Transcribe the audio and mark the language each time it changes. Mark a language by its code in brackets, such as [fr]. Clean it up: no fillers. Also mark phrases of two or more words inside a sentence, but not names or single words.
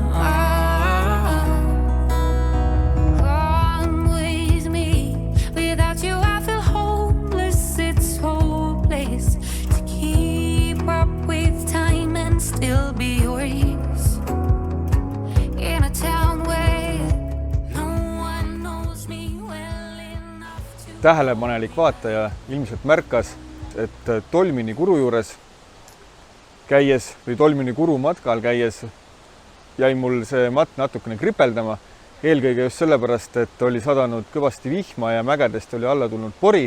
[en] Come with me, without you I feel hopeless, it's hopeless to keep up with time and still be yours in a town where no one knows me well enough to. [et] Tähelepanelik vaataja ilmselt märkas, et Tolmini kuru juures käies või Tolmini kuru matkal käies jäi mul see matk natukene kripeldama. Eelkõige just sellepärast, et oli sadanud kõvasti vihma ja mägedest oli alla tulnud pori.